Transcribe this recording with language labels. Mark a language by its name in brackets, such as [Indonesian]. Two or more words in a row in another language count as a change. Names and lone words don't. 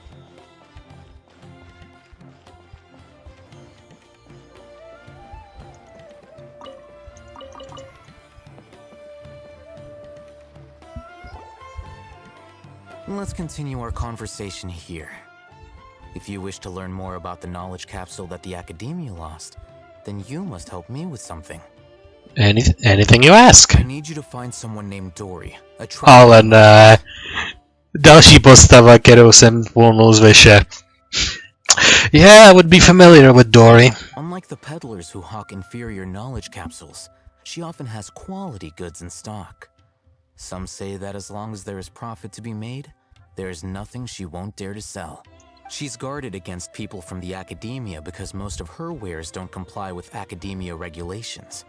[English] Let's continue our conversation here. If you wish to learn more about the knowledge capsule that the academia lost, then you must help me with something. Anything you ask. I need you to find someone named Dory. [Czech] Ale ne. Další postava, kterou jsem volnul z vyše. [English] Yeah, I would be familiar with Dory. Unlike the peddlers who hawk inferior knowledge capsules, she often has quality goods in stock. Some say that as long as there is profit to be made, there is nothing she won't dare to sell. She's guarded against people from the academia because most of her wares don't comply with academia regulations.